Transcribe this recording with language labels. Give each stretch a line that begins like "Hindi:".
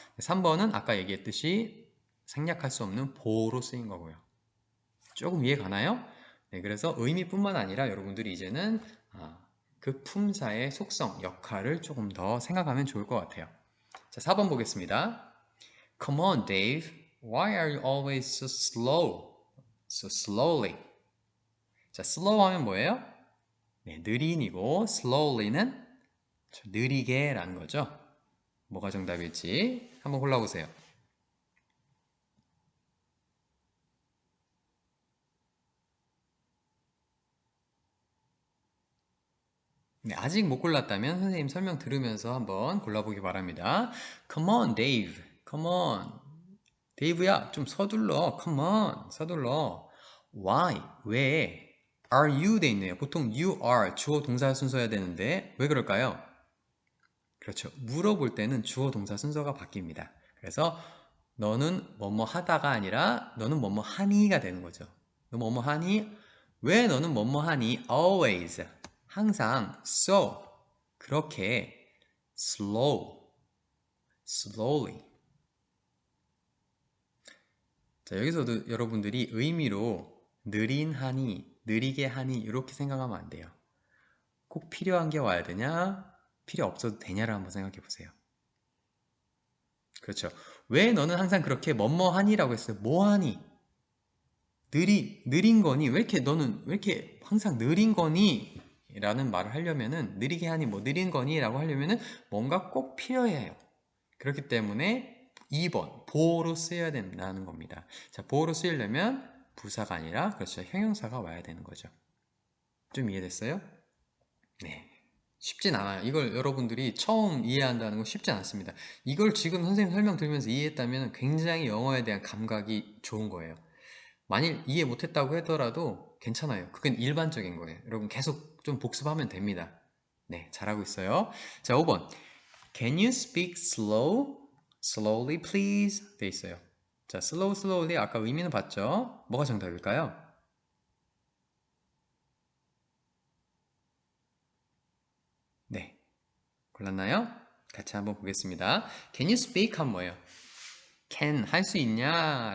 Korean: 3번은 아까 얘기했듯이 생략할 수 없는 보호로 쓰인 거고요. 조금 이해 가나요? 네, 그래서 의미뿐만 아니라 여러분들이 이제는 그 품사의 속성, 역할을 조금 더 생각하면 좋을 것 같아요. 자, 4번 보겠습니다.
English: Come on, Dave. Why are you always so slow? So slowly.
Korean: 자, slow 하면 뭐예요? 네, 느린이고 slowly는 느리게 라는 거죠. 뭐가 정답일지 한번 골라보세요. 네, 아직 못 골랐다면 선생님 설명 들으면서 한번 골라보기 바랍니다.
English: Come on, Dave. Come on.
Korean: 데이브야, 좀 서둘러.
English: Come on.
Korean: 서둘러.
English: Why?
Korean: 왜?
English: Are you
Korean: 돼 있네요. 보통 you are 주어 동사 순서여야 되는데 왜 그럴까요? 그렇죠. 물어볼 때는 주어 동사 순서가 바뀝니다. 그래서 너는 뭐뭐 하다가 아니라 너는 뭐뭐 하니가 되는 거죠. 너 뭐뭐 하니? 왜 너는 뭐뭐 하니? Always. 항상 so 그렇게 slow, slowly. 자, 여기서도 여러분들이 의미로 느린 하니, 느리게 하니 이렇게 생각하면 안 돼요. 꼭 필요한 게 와야 되냐? 필요 없어도 되냐를 한번 생각해 보세요. 그렇죠. 왜 너는 항상 그렇게 뭐뭐하니라고 했어요? 뭐하니? 느린 거니? 왜 이렇게 너는 왜 이렇게 항상 느린 거니? 라는 말을 하려면은 느리게 하니 뭐 느린 거니? 라고 하려면은 뭔가 꼭 필요해요. 그렇기 때문에 2번 보호로 쓰여야 된다는 겁니다. 자, 보호로 쓰이려면 부사가 아니라 그렇죠. 형용사가 와야 되는 거죠. 좀 이해됐어요? 네. 쉽진 않아요. 이걸 여러분들이 처음 이해한다는 건 쉽지 않습니다. 이걸 지금 선생님 설명 들으면서 이해했다면 굉장히 영어에 대한 감각이 좋은 거예요. 만일 이해 못했다고 하더라도 괜찮아요. 그건 일반적인 거예요. 여러분 계속 좀 복습하면 됩니다. 네, 잘하고 있어요. 자, 5번.
English: Can you speak slowly, please?
Korean: 돼 있어요. 자, slowly 아까 의미는 봤죠? 뭐가 정답일까요? 네, 골랐나요? 같이 한번 보겠습니다.
English: Can you speak?
Korean: 하면 뭐예요? can 할 수 있냐?